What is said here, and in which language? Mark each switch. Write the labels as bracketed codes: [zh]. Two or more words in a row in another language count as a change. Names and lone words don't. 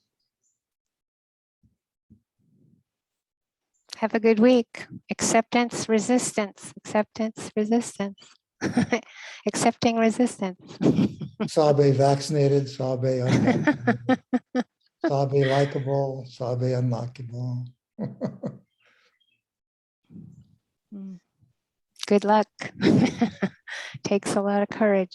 [en] Have a good week. Acceptance, resistance, acceptance, resistance. Accepting resistance. Sabe vaccinated, Sabe unvaccinated, Sabe likable, Sabe unlikable. Good luck. Takes a lot of courage.